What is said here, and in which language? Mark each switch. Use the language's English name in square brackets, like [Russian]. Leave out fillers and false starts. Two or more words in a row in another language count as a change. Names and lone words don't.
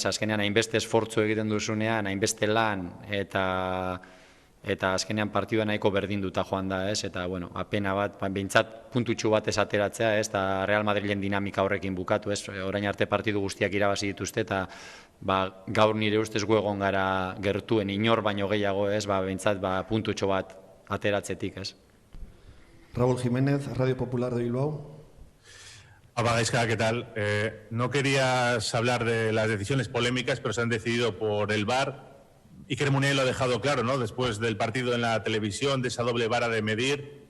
[Basque] Azkenean hainbeste esfortzu egiten duzunean, hainbeste lan, eta azkenean partidua nahiko berdinduta joan da, ez? Eta, pena bat, behintzat puntutxu bat ez ateratzea, ez? Eta Real Madrilen dinamika horrekin bukatu, ez? Orain arte partidu guztiak irabazi dituzte, eta gaur nire ustez gu egon gara gertuen inor baino gehiago, ez? Behintzat puntutxo bat ateratzetik, ez? [Spanish] Raúl Jiménez, Radio Popular de Bilbao. Gaizka, ¿qué tal? No querías hablar de las decisiones polémicas, pero se han decidido por el VAR. Iker Muniain lo ha dejado claro, ¿no? Después del partido en la televisión, de esa doble vara de medir.